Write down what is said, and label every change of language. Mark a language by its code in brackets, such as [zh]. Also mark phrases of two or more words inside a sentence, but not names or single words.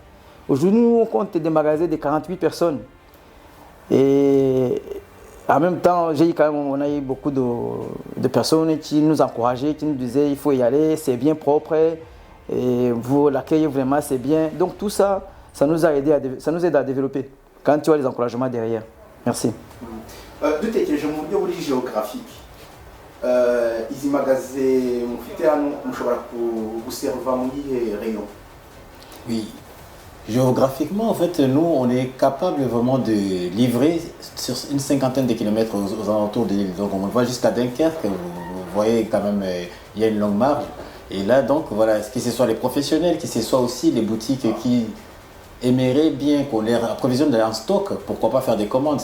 [fr] Aujourd'hui, nous, on compte des magasins de 48 personnes. Et en même temps, on a eu beaucoup de personnes qui nous encourageaient, qui nous disaient il faut y aller, c'est bien propre, et vous l'accueillez vraiment, c'est bien. Donc tout ça, ça nous aide à développer quand tu as les encouragements derrière. Merci. [rw] dutekereje mu buryo buri géographique izi magaze mufite hano mushobora guserva mu yihe rayon? [fr] Oui, géographiquement en fait nous on est capable vraiment de livrer sur une cinquantaine de kilomètres aux alentours de l'île. Donc on voit jusqu'à Dunkerque, vous voyez quand même il y a une longue marge. Et là donc voilà, que ce soit les professionnels, que ce soit aussi les boutiques qui aimeraient bien qu'on les approvisionne en stock, pourquoi pas faire des commandes.